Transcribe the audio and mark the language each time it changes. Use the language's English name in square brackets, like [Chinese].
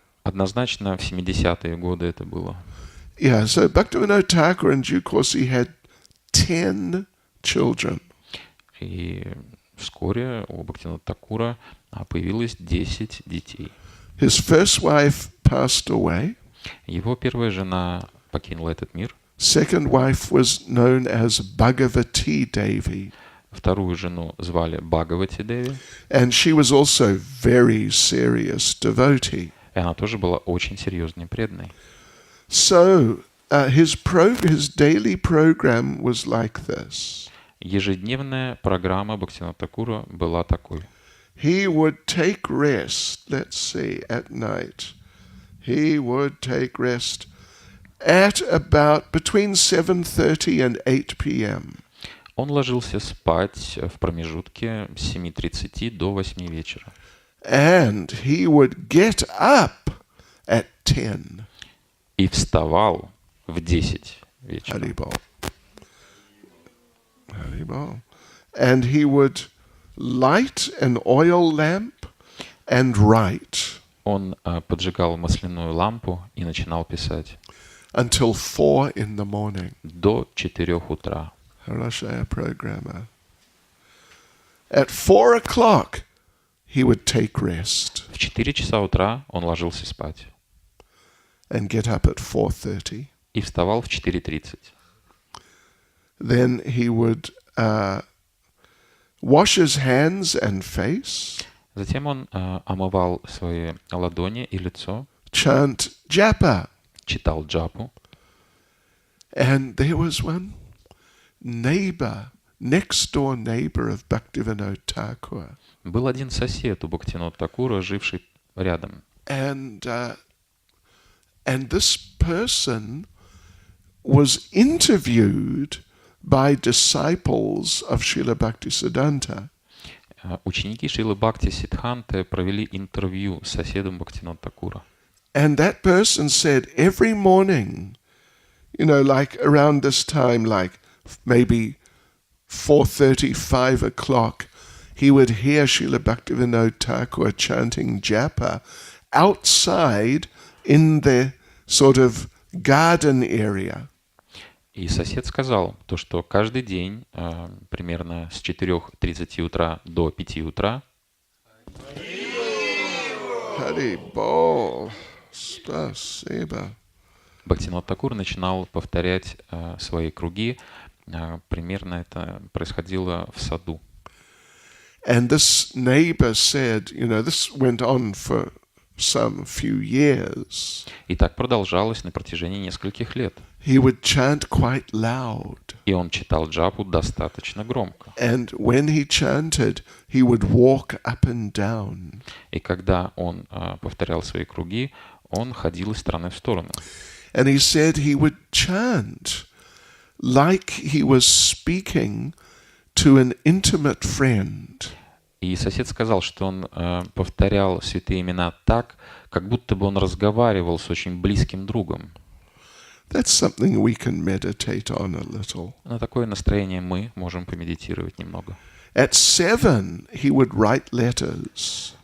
[Russian] Однозначно в 70-е годы это было. [English] Yeah, so Bhaktivinoda Thakur, in due course, he had 10 children. [Russian] И вскоре у Бхактивинода Тхакура появилось 10 детей. [English] His first wife passed away. [Russian] Его первая жена покинула этот мир. [English] Second wife was known as Bhagavati Devi. [Russian] Вторую жену звали Бхагавати Деви, [English] And she was also very serious devotee. [Russian] и она тоже была очень серьезной и преданной. [English] So his daily program was like this. [Russian] Ежедневная программа Бхактивинода Тхакура была такой. [English] He would take rest, let's see, at night. He would take rest at about between 7:30 and 8 p.m. [Russian] Он ложился спать в промежутке с 7:30 до 8 вечера. [English] And he would get up at 10. [Russian] И вставал в 10 вечера. Haribol. Haribol. [English] And he would light an oil lamp and write. [Russian] Он поджигал масляную лампу и начинал писать. [English] Until 4 in the morning. [Russian] До 4 утра. Harashaya programmer. [English] At 4 o'clock, he would take rest. [Russian] В 4 часа утра он ложился спать. [English] And get up at 4:30. [Russian] И вставал в 4:30. [English] Then he would wash his hands and face. [Russian] Затем он омывал свои ладони и лицо. [English] Chant japa. [Russian] Читал джапу. [English] And there was one next door neighbor of Bhaktivinoda Thakur. [Russian] Был один сосед у Бхактивинода Тхакура, живший рядом. [English] And this person was interviewed by disciples of Srila Bhaktisiddhanta. [Russian] Ученики Шрилы Бхакти Сиддханты провели интервью с соседом Бхактивинода Тхакура. [English] And that person said every morning, like around this time, like maybe 4:30, 5 o'clock, he would hear Srila Bhaktivinoda Thakur chanting japa outside in the sort of garden area. [Russian] И сосед сказал, то, что каждый день, примерно с 4:30 утра до 5 утра, Haribol, спасибо. Бхактивинод Тхакур начинал повторять свои круги. Примерно это происходило в саду. [English] And this neighbor said, this went on for some few years. [Russian] И так продолжалось на протяжении нескольких лет. [English] He would chant quite loud. [Russian] И он читал джапу достаточно громко. [English] And when he chanted, he would walk up and down. [Russian] И когда он повторял свои круги, он ходил из стороны в сторону. [English] And he said he would chant like he was speaking to an intimate friend. [Russian] И сосед сказал, что он повторял святые имена так, как будто бы он разговаривал с очень близким другом. [English] That's something we can meditate on a little. [Russian] На такое настроение мы можем помедитировать немного. [English] At 7, he would write letters.